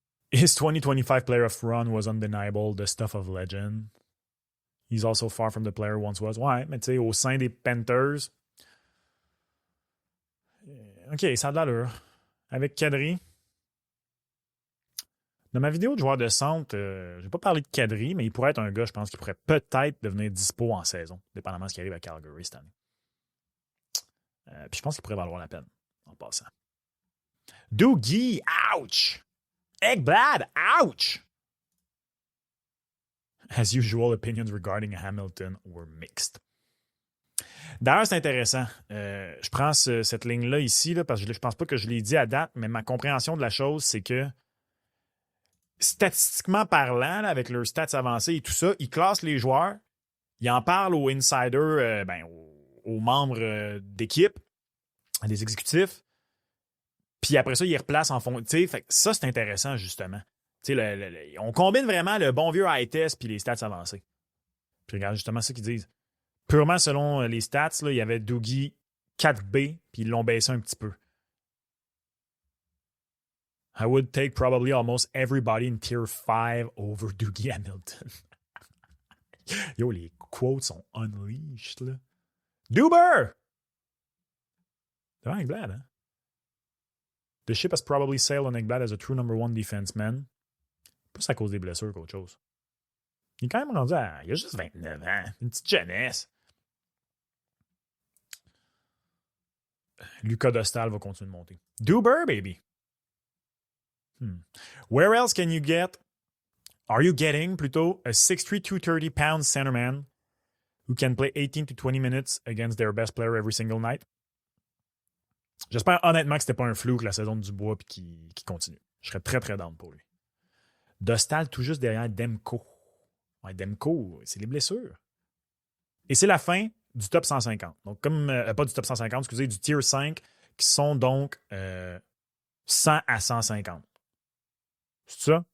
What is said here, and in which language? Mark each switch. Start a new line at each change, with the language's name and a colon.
English: His 2025 player of run was undeniable, the stuff of legend. He's also far from the player once was.
French: Ouais, mais tu sais, au sein des Panthers. OK, ça a de l'allure. Avec Kadri. Dans ma vidéo de joueur de centre, je n'ai pas parlé de Kadri, mais il pourrait être un gars, je pense, qui pourrait peut-être devenir dispo en saison, dépendamment de ce qui arrive à Calgary cette année. Puis je pense qu'il pourrait valoir la peine, en passant. Doogie, ouch! Ekblad, ouch!
English: As usual, opinions regarding Hamilton were mixed.
French: D'ailleurs, c'est intéressant. Je prends cette ligne-là ici, là, parce que je pense pas que je l'ai dit à date, mais ma compréhension de la chose, c'est que statistiquement parlant, là, avec leurs stats avancés et tout ça, ils classent les joueurs, ils en parlent aux insiders, aux membres d'équipe, à des exécutifs, puis après ça, ils replacent en fond. Fait ça, c'est intéressant, justement. On combine vraiment le bon vieux high test puis les stats avancés. Puis regarde justement ce qu'ils disent. Purement selon les stats, là, il y avait Doogie 4B, puis ils l'ont baissé un petit peu.
English: I would take probably almost everybody in tier 5 over Doogie Hamilton.
French: Yo, les quotes sont unleashed, là. Duber! C'est vraiment Ekblad, hein?
English: The ship has probably sailed on Ekblad as a true number one defenseman.
French: Plus à cause des blessures qu'autre chose. Il est quand même rendu à... Il a juste 29 ans. Une petite jeunesse. Lucas Dostal va continuer de monter. Duber, baby!
English: Where else can you get... Are you getting,
French: plutôt,
English: a 6'3", 230-pound centerman who can play 18 to 20 minutes against their best player every single night?
French: J'espère honnêtement que c'était pas un flou que la saison de Dubois et qui continue. Je serais très, très down pour lui. Dostal tout juste derrière Demko. Ouais, Demko, c'est les blessures. Et c'est la fin du top 150. Donc, comme, pas du top 150, excusez, du tier 5, qui sont donc 100 à 150. C'est ça?